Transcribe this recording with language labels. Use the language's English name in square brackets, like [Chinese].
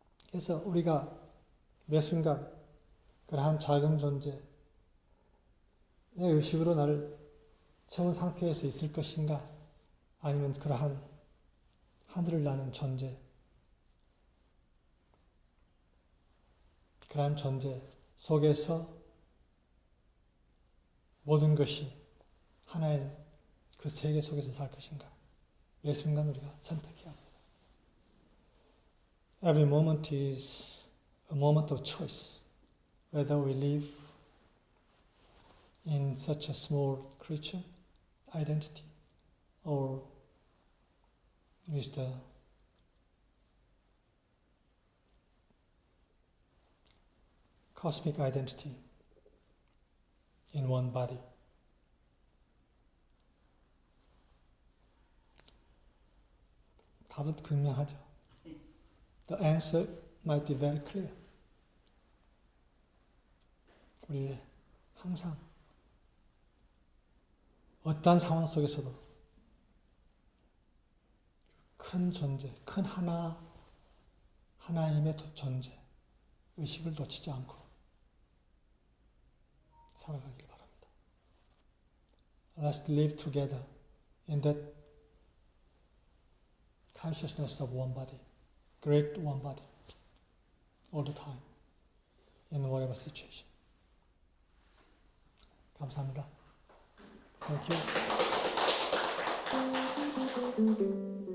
[Korean] 그래서 우리가 매 순간 그러한 작은 존재, 내 의식으로 나를 채운 상태에서 있을 것인가, 아니면 그러한 하늘을 나는 존재, 그러한 존재 속에서 모든 것이 하나인 그 세계 속에서 살 것인가, 매 순간 우리가 선택해야 합니다. [English] Every moment is a moment of choice, whether we live in such a small creature identity or with the cosmic identity in one body. [Korean] 답은 분명하죠. [English] The answer might be very clear. [Korean] 우리 항상 어떠한 상황 속에서도 큰 존재, 큰 하나님의 존재, 의식을 놓치지 않고 살아가길 바랍니다. [English] Let's live together in that consciousness of one body, great one body, all the time, in whatever situation. [Korean] 감사합니다. [English] Thank you.